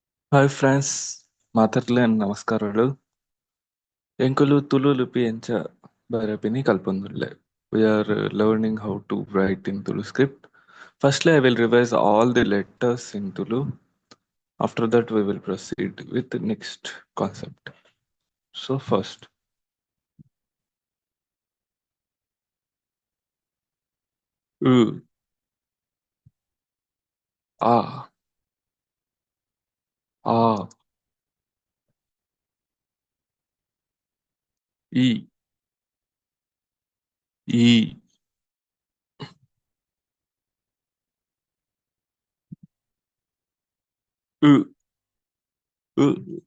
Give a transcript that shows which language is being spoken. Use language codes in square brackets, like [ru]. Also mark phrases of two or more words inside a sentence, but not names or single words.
[en] Hi friends, [tcy] ಮಾತಾಡ್ಲೆ ನಮಸ್ಕಾರಗಳು. ಎಂಕುಲು ತುಳು ಲಿಪಿ ಎಂಚ ಬರೆಪಿನಿ ಕಲ್ಪೊಂದುಲ್ಲೆ. [en] We are learning how to write in Tulu script. Firstly, I will revise all the letters in Tulu. After that, we will proceed with the next concept. So first, U, A, A, I, E, U, U.